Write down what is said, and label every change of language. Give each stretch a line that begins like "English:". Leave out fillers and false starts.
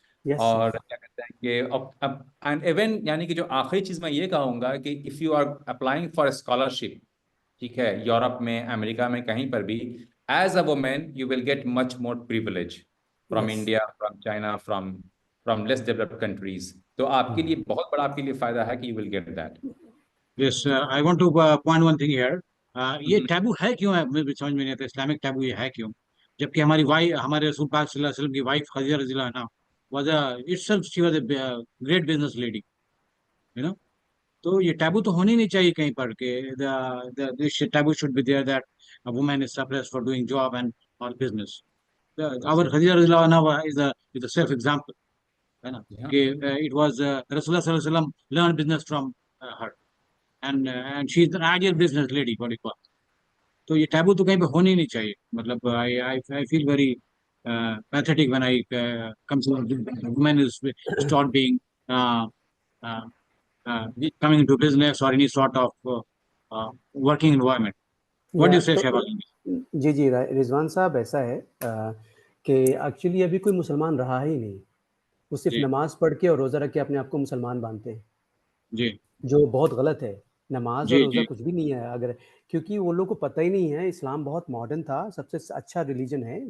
Hindi: और क्या कहते हैं कि अब एंड इवन यानी कि जो आखिरी चीज़ मैं ये कहूँगा कि
English: If you are applying for scholarship, ठीक है, Europe में, अमेरिका में, कहीं पर भी, as a women you will get much more privilege from India, from China, from less developed countries.
Hindi: तो आपके लिए बहुत बड़ा आपके लिए फायदा है कि
English: You will get that. Yes, I want to point one thing here.
Hindi: ये टैबू है क्यों है, मुझे समझ में नहीं आता, इस्लामिक टैबू ये है क्यों? जबकि हमारी वाइफ, हमारे रसूल पाक सल्लल्लाहु अलैहि वसल्लम की वाइफ खदीजा रज़ियल्लाहु अन्हा
English: was a itself, she was a great business lady, you know.
Hindi: तो ये टैबू तो होनी नहीं चाहिए कहीं पर के
English: this taboo should be there that a woman is suppressed for doing job and or business. Our Khadija रज़ियल्लाहु अन्हा is a self example,
Hindi: है ना, कि
English: it was रसूलुल्लाह सल्लल्लाहु अलैहि वसल्लम learned business from her, and she is an ideal business lady, what you call.
Hindi: तो ये टैबू तो कहीं पे होनी नहीं चाहिए।
English: मतलब I feel very pathetic when I come to women is start being uh, uh, coming into business or any sort of working environment. What do you say, Shehbaz?
Hindi: जी जी रिजवान साहब, ऐसा है कि एक्चुअली अभी कोई मुसलमान रहा ही नहीं, वो सिर्फ नमाज पढ़ के और रोज़ा रख के अपने आप को मुसलमान मानते हैं जी, जो बहुत गलत है। नमाज और जी, रोज़ा जी, कुछ भी नहीं है, अगर क्योंकि वो लोग को पता ही नहीं है इस्लाम बहुत मॉडर्न था, सबसे अच्छा रिलीजन है।